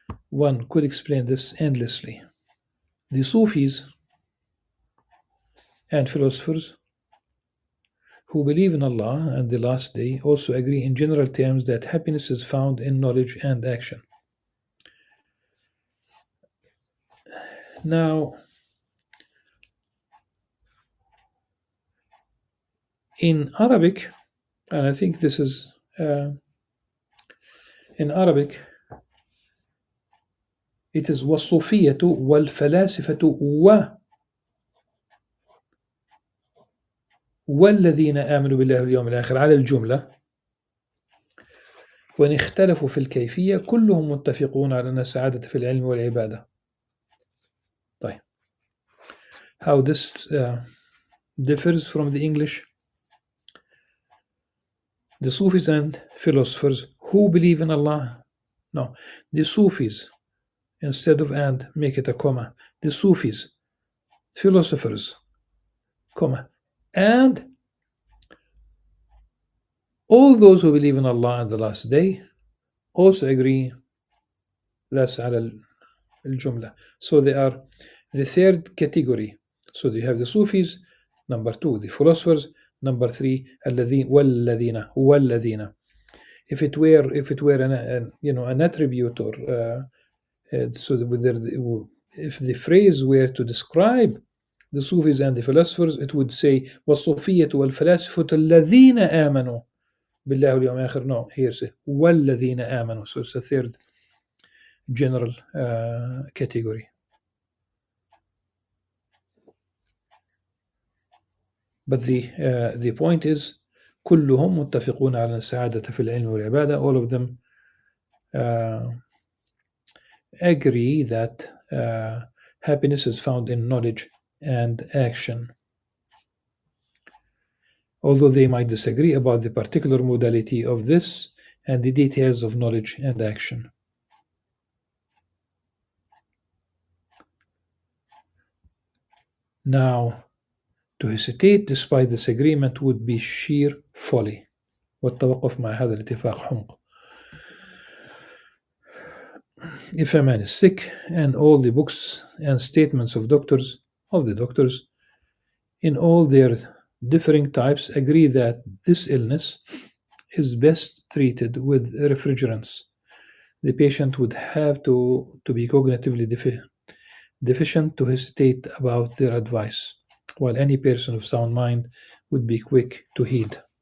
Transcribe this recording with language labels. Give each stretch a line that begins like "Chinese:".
English: One could explain this endlessly. The Sufis and philosophers who believe in Allah and the last day also agree in general terms that happiness is found in knowledge and action. Now, in Arabic, and I think this is in Arabic, it is
Arabic: والصوفية والفلاسفة والذين آمنوا بالله واليوم الآخر على الجملة، وإن اختلفوا في الكيفية كلهم متفقون على أن السعادة في العلم والعبادة. طيب.
English: How this differs from the English. The Sufis and philosophers who believe in Allah. No, the Sufis, instead of and, make it a comma. The Sufis, philosophers, comma, and all those who believe in Allah and the last day also agree. That's
Arabic: على الجملة.
English: So they are the third category. So you have the Sufis, number two, the philosophers, number three,
Arabic: الذين والذين.
English: If it were an attribute or so if the phrase were to describe the Sufis and the philosophers, it would say
Arabic: والصوفية والفلاسفة الذين آمنوا بالله واليوم الآخر.
English: No, here say
Arabic: والذين آمنوا.
English: So it's a third general category. But the point is
Arabic: كلهم متفقون على السعادة في العلم والعبادة.
English: All of them agree that happiness is found in knowledge and action, although they might disagree about the particular modality of this and the details of knowledge and action. Now, to hesitate despite disagreement would be sheer folly.
Arabic: والتوقف مع هذا الاتفاق حمق.
English: If a man is sick and all the books and statements of the doctors in all their differing types agree that this illness is best treated with refrigerants, the patient would have to be cognitively deficient to hesitate about their advice, while any person of sound mind would be quick to heed.